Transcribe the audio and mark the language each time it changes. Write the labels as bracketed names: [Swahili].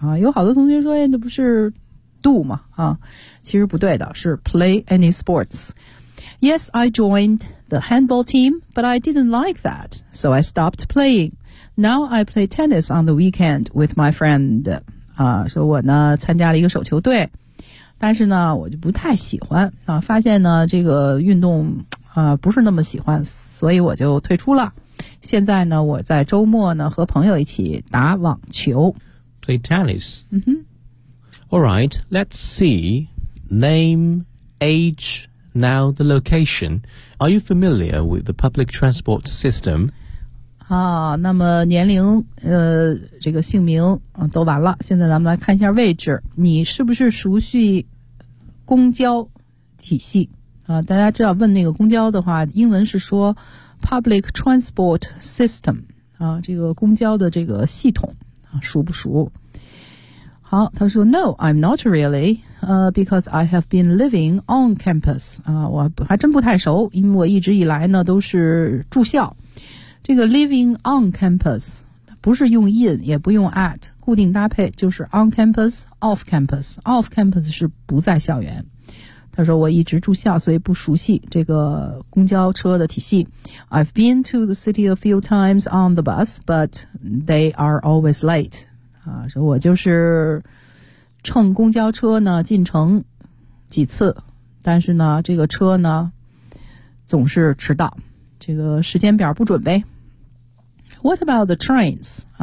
[Chinese] 有好多同学说哎那不是 do 吗其实不对的，是 [English] play any sports。 Yes, I joined the handball team, but I didn't like that, so I stopped playing. Now I play tennis on the weekend with my friend. [Chinese] 说我呢参加了一个手球队，但是呢我就不太喜欢发现呢这个运动不是那么喜欢，所以我就退出了。现在呢我在周末呢和朋友一起打网球。 [English] Play tennis. Mm-hmm. All right, let's see. Name, age... Now, the location. Are you familiar with the public transport system? [Chinese] 那么年龄这个姓名都完了。现在咱们来看一下位置。你是不是熟悉公交体系大家知道问那个公交的话英文是说 [English] public transport system, [Chinese] 这个公交的这个系统熟不熟好他说 [English] No, I'm not really, because I have been living on campus. [Chinese] 我还真不太熟因为我一直以来呢都是住校。这个 [English] living on campus, [Chinese] 不是用 in, 也不用 at, 固定搭配就是 on campus, off campus. Off campus 是不在校园。他说我一直住校所以不熟悉这个公交车的体系。 [English] I've been to the city a few times on the bus, but they are always late. [Chinese] 说我就是乘公交车呢进城几次但是呢这个车呢总是迟到这个时间表不准呗 [English] What about the trains?